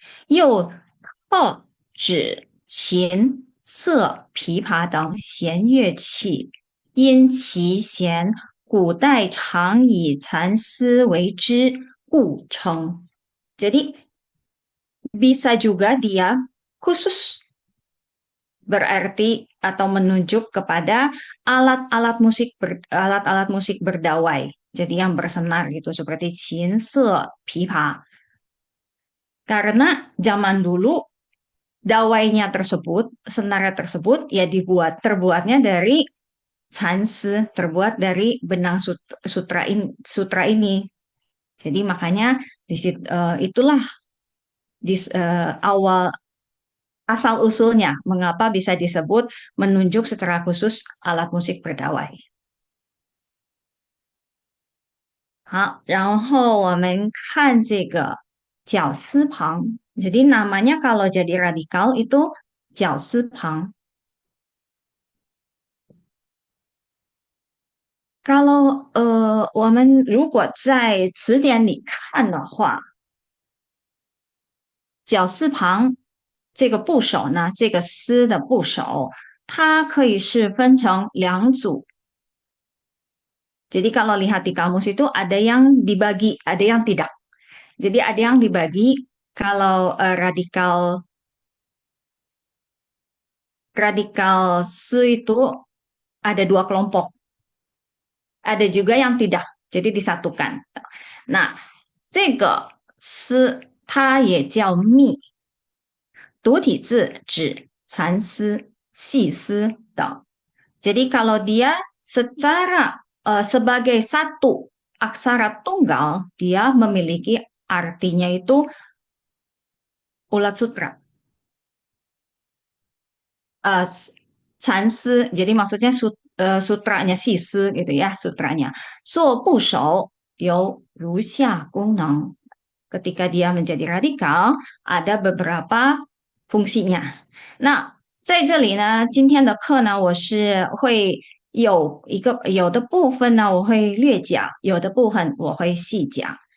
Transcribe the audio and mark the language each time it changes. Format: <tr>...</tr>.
<zh>又特指琴、瑟、琵琶等弦乐器，因其弦古代常以蚕丝为之，故称。</zh> <id>Jadi bisa juga dia khusus berarti atau menunjuk kepada alat-alat musik berdawai. Jadi yang bersenar gitu seperti qin, se, pipa. Karena zaman dulu dawainya tersebut, senarnya tersebut ya terbuatnya dari sanse, terbuat dari benang sutra ini. Jadi makanya itulah awal asal usulnya mengapa bisa disebut menunjuk secara khusus alat musik berdawai.</id> <zh>好，然后我们看这个绞丝旁.</zh> <id>Jadi namanya kalau jadi radikal itu 绞丝旁.</id> <zh>Kalau 我们如果在词典里看的话，绞丝旁这个部首呢，这个丝的部首，它可以是分成两组。</zh> <id>Jadi kalau lihat di kamus itu ada yang dibagi, ada yang tidak. Jadi ada yang dibagi kalau radikal radikal se itu ada dua kelompok. Ada juga yang tidak, jadi disatukan.</id> <zh>Nah, 这个丝它也叫密，独体字指蚕丝、细丝等。</zh> <id>Jadi kalau dia secara sebagai satu aksara tunggal, dia memiliki artinya itu ulat sutra. Uh, 蚕丝, jadi maksudnya sutranya sisi gitu ya, sutranya.</id> <zh>做部首有如下功能.</zh> <id>Ketika dia menjadi radikal, ada beberapa fungsinya.</id> <zh>那在这里呢，今天的课呢，我是会有的部分呢，我会略讲，有的部分我会细讲。</zh>